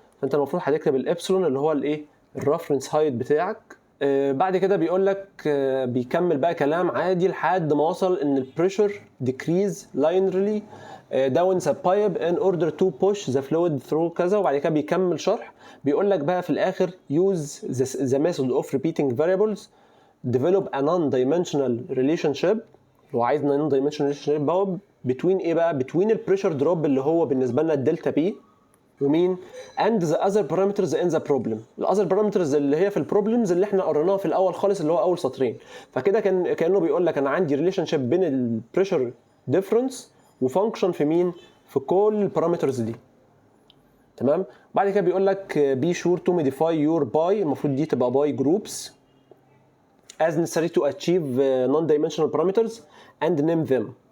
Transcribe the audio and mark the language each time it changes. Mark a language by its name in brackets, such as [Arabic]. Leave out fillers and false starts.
[Arabic] فانت المفروض هتكتب الابسلون اللي هو الايه الرفرنس هايت بتاعك. بعد كده بيقول لك بيكمل بقى كلام عادي لحد ما وصل ان البريشر [English] decrease linearly down the pipe in order to push the fluid through [Arabic] كذا، وبعد كده بيكمل شرح. بيقول لك بقى في الاخر [English] use the method of repeating variables develop a non-dimensional relationship. [Arabic] لو عايز [English] non-dimensional relationship [Arabic] بقى between ايه بقى؟ between البريشر دروب اللي هو بالنسبه لنا الدلتا بي ومين [English] and the other parameters in the problem. [Arabic] الاذر parameters اللي هي في البروبلمز اللي احنا قريناها في الاول خالص اللي هو اول سطرين. فكده كانه بيقول لك انا عندي ريليشن شيب بين البريشر ديفرنس وفانكشن في مين؟ في كل البارامترز دي. تمام. بعد كده بيقول لك [English] be sure to modify your by، [Arabic] المفروض دي تبقى [English] by groups as necessary to achieve non-dimensional parameters and name them.